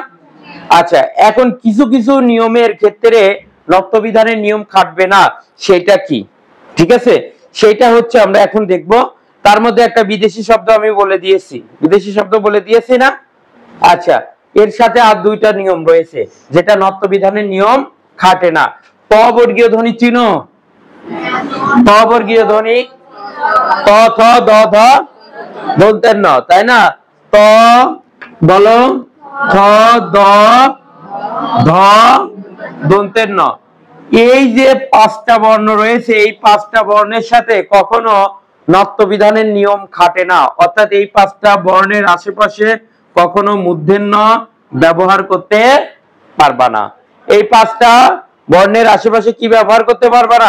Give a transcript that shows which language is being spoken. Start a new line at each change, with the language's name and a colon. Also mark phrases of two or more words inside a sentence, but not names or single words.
Bangla: আচ্ছা, এখন কিছু কিছু নিয়মের ক্ষেত্রে নত্যবিধানের নিয়ম খাটবে না, সেটা কি? ঠিক আছে, সেটা হচ্ছে আমরা এখন দেখব। তার মধ্যে একটা বিদেশি শব্দ আমি বলে দিয়েছি, বিদেশি শব্দ বলে দিয়েছি না? আচ্ছা, এর সাথে আর দুইটা নিয়ম রয়েছে যেটা নত্যবিধানের নিয়ম খাটে না। ত বর্গীয় ধ্বনি চিনো? ত বর্গীয় ধ্বনি ত থ দ ধ দন্তের ন, তাই না? ত বলো, থ দ ধ দন্তের ন। এই যে পাঁচটা বর্ণ রয়েছে, এই পাঁচটা বর্ণের সাথে কখনো নত্যবিধানের নিয়ম খাটে না। অর্থাৎ এই পাঁচটা বর্ণের আশেপাশে কখনো মূর্ধন্য ব্যবহার করতে পারবা না। এই পাঁচটা বর্ণের আশেপাশে কি ব্যবহার করতে পারবা না?